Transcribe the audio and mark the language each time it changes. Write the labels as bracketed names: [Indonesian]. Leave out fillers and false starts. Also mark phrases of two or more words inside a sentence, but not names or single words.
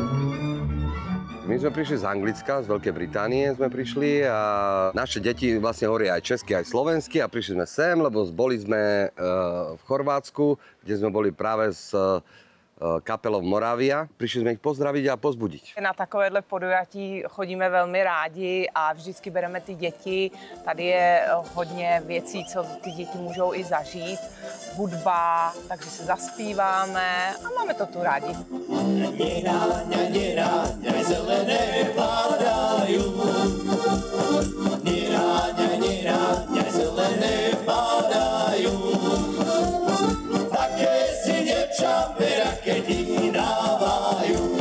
[Slovak] My sme prišli z Anglicka, z Veľkej Británie sme prišli a naše deti vlastne hovoria aj česky, aj slovensky a prišli sme sem, lebo boli sme v Chorvátsku, kde sme boli práve s kapelou Moravia. Prišli jsme ich pozdraviť a pozbudiť. [Czech] Na takovéhle podujatí chodíme velmi rádi a vždycky bereme ty děti. Tady je hodně věcí, co ty děti můžou i zažít. Hudba, takže se zaspíváme a máme to tu rádi. [Slovak] Zelené padajú. Zelené padajú. Také si děvča rakety dávajú.